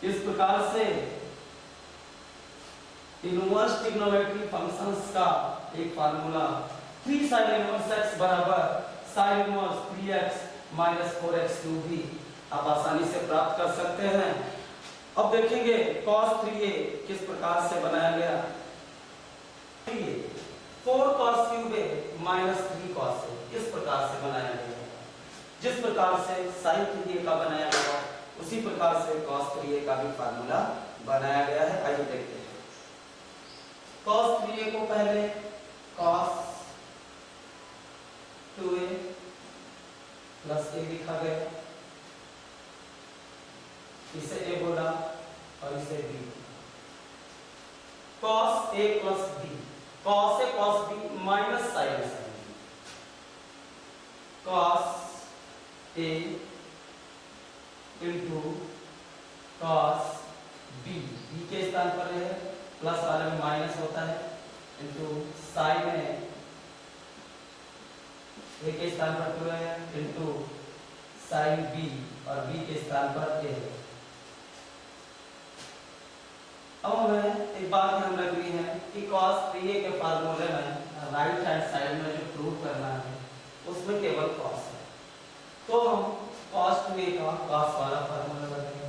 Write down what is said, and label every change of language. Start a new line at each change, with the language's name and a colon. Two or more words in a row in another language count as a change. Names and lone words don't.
Hindi: इस प्रकार से
English: inverse trigonometric functions
Hindi: का एक फार्मूला
English: 3 sine inverse x
Hindi: बराबर
English: sine inverse 3x minus 4x cube
Hindi: भी आप आसानी से प्राप्त कर सकते हैं। अब देखेंगे cos 3a किस प्रकार से बनाया गया।
English: 4 cos cube a minus 3 cos a
Hindi: किस प्रकार से बनाया गया, जिस प्रकार से sin 3a का बनाया गया उसी प्रकार से cos 3a का भी फार्मूला बनाया गया है। आइए देखते हैं। cos 3a को पहले
English: cos 2a plus a
Hindi: लिखा गया, इसे a बोला और इसे b,
English: cos a plus b, cos a cos b minus sin a sin b, cos a into cos b,
Hindi: b के स्थान पर है प्लस वाले में माइनस होता है,
English: into sin a
Hindi: के स्थान पर 2 है
English: into sin b
Hindi: और b के स्थान पर a है। अब हमें एक बात ध्यान रखनी है कि cos 3a के फार्मूले में
English: right hand side
Hindi: में जो प्रूव करना है उसमें केवल cos है, तो हम cos 2a का cos वाला फार्मूला लगाएंगे।